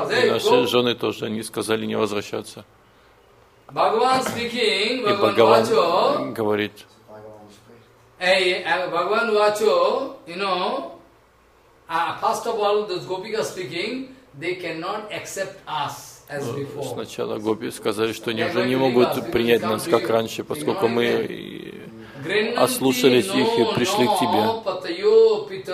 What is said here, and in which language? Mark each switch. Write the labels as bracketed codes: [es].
[ru] И наши жены тоже, они сказали не возвращаться. И Бхагаван говорит, [en] эй, [sa] Бхагаван вачо, [en] you know, first of all, those gopika speaking, they cannot accept us as before. [ru] Сначала гопи сказали, что они уже не могут принять нас как раньше, поскольку мы ослушались их и пришли к тебе.